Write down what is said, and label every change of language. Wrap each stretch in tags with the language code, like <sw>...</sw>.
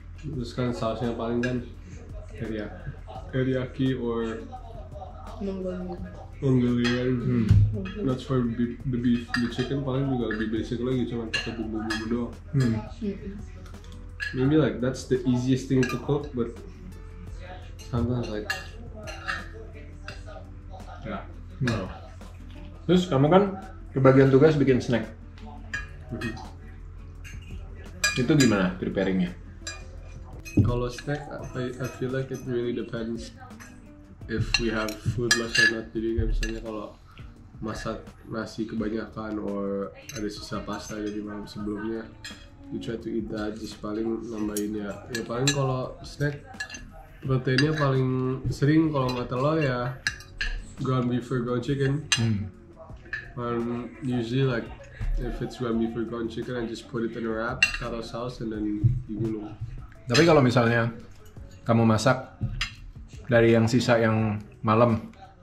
<id>Terus kan sausnya paling kan teriyaki or Mongolian.</id> <en>That's for the beef.</en> <id>The chicken paling juga lebih basic lagi, cuma pakai bumbu-bumbu doang.</id> <en>Maybe like that's the easiest thing to cook, but sometimes like No.</en> <id>Terus kamu kan kebagian tugas bikin snack. Itu gimana preparingnya? kalau</id> <en>snack, I feel like it really depends if we have food left or not.</en> <id>Jadi kayak misalnya kalau masak nasi kebanyakan or ada sisa pasta dari malam sebelumnya,</id> <en>you try to eat that.</en> <id>Just paling nambahin ya paling kalau snack proteinnya paling sering kalau nggak telur ya</id> <en>ground beef or ground chicken. And usually like if it's ground beef or ground chicken, I just put it in a wrap,</en> <id>taruh saus,</id> <en>and then digulung.</en> <id>Tapi kalau misalnya kamu masak dari yang sisa yang malam</id>